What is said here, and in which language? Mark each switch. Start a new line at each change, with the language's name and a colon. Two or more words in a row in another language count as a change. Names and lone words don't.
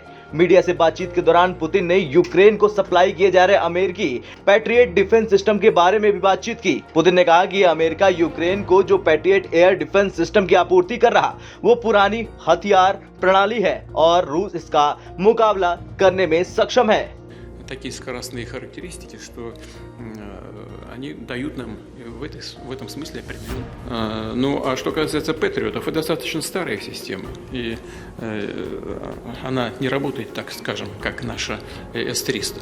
Hindi: मीडिया से बातचीत के दौरान पुतिन ने यूक्रेन को सप्लाई किए जा रहे अमेरिकी पैट्रियट
English: defense system
Hindi: के बारे में भी बातचीत की। पुतिन ने कहा कि अमेरिका यूक्रेन को जो पैट्रियट
English: air defense system
Hindi: की आपूर्ति कर रहा वो पुरानी हथियार प्रणाली है और रूस इसका मुकाबला करने में सक्षम है।
Russian: Такие скоростные характеристики, что они дают нам в этом смысле определенно. Ну, а что касается Патриотов, это достаточно старая система, и она не работает, так скажем, как наша С-300.